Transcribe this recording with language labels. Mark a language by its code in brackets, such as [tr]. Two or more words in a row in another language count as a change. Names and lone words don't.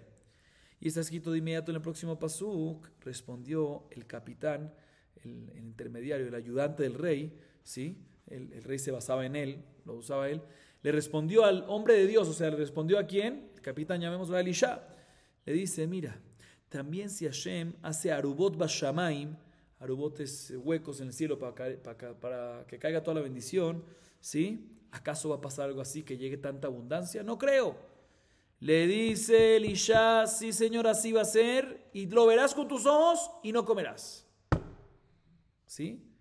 [es] Y está escrito de inmediato en el próximo pasuk, respondió el capitán, el intermediario, el ayudante del rey, ¿sí? El rey se basaba en él, lo usaba él, le respondió al hombre de Dios, o sea, le respondió a quién, el capitán, llamémoslo a Elisha, le dice, mira, también si Hashem hace [he] ארובות בשמים, [es] arubot es huecos en el cielo para que caiga toda la bendición, ¿sí? ¿Acaso va a pasar algo así que llegue tanta abundancia? No creo. Le dice Elisha, sí señor, así va a ser, y lo verás con tus ojos y no comerás. ¿Sí?